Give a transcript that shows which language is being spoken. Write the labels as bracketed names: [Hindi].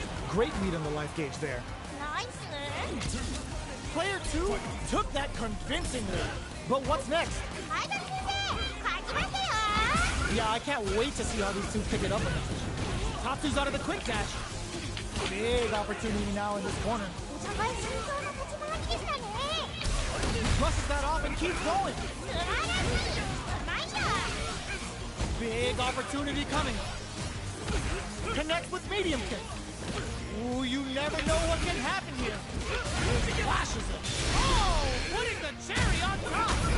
[English] Great lead on the life gauge there. ナイス。 Player 2 took that convincingly. But what's next? [Japanese] アイドル先生、勝ちますよ。 [English] Yeah, I can't wait to see how these two pick it up. Tatsu's out of the quick dash. Big opportunity now in this corner. [Japanese] お互い慎重な立ち回りでしたね。 [English] Brushes that off and keeps going. [Japanese] 素晴らしい。うまいよ。 [English] Big opportunity coming. Connects with medium kick. Ooh, you never know what can happen here. Flashes it. Oh, putting the cherry on top.